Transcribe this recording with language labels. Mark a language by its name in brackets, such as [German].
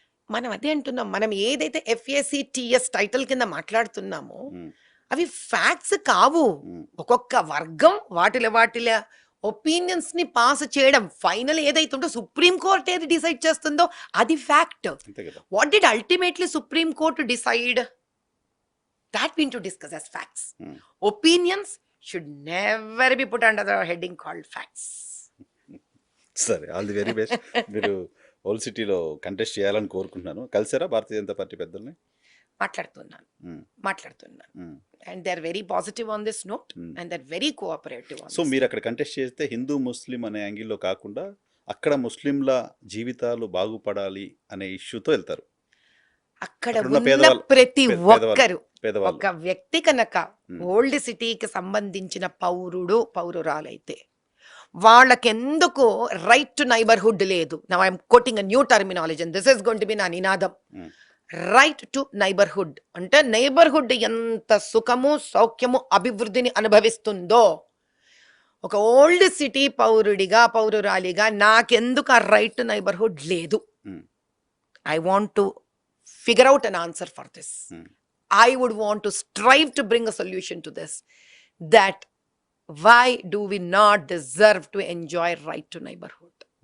[Telugu] మనం అదే అంటున్నాం, మనం ఏదైతే FACTS టైటిల్ కింద మాట్లాడుతున్నామో అవి ఫ్యాక్ట్స్ కావు. ఒక్కొక్క వర్గం వాటిల ఒపీనియన్స్ ని పాస్ చేయడం, ఫైనల్ ఏదైతే ఉందో సుప్రీం కోర్ట్ ఏది డిసైడ్ చేస్తుందో అది fact. [English] What did ultimately supreme court decide? That we need to discuss as facts. Opinions should never be put under the heading called facts. [Telugu] సరే, [English] All the very best. [Telugu] మీరు old సిటీలో contest చేయాలని కోరుకుంటున్నాను. కలిసారా Bharatiya Janata party పెద్దల్ని? మాట్లాడుతున్నాను [English] And they are very positive on this note and they are very cooperative. [Telugu] So మీరు అక్కడ contest చేస్తే హిందూ ముస్లిం అనే యాంగిల్లో కాకుండా అక్కడ ముస్లింల జీవితాలు బాగుపడాలి అనే ఇష్యూతో వెళ్తారు. అక్కడ ఉన్న ప్రతి ఒక్కరు ఒక వ్యక్తి కనుక ఓల్డ్ సిటీకి సంబంధించిన పౌరురాలైతే వాళ్ళకెందుకు రైట్ టు నైబర్హుడ్ లేదు. [English] now I'm quoting a new terminology and this is going to be [Telugu] నా నినాదం. రైట్ టు నైబర్హుడ్ అంటే నైబర్హుడ్ ఎంత సుఖము సౌఖ్యము అభివృద్ధిని అనుభవిస్తుందో ఒక ఓల్డ్ సిటీ పౌరురాలిగా నాకెందుకు ఆ రైట్ టు నైబర్హుడ్ లేదు. Hmm. [English] I want to figure [Telugu] out [English] An answer for this. Hmm. I would want to strive to bring a solution to this, that why do we not deserve to enjoy right to neighborhood?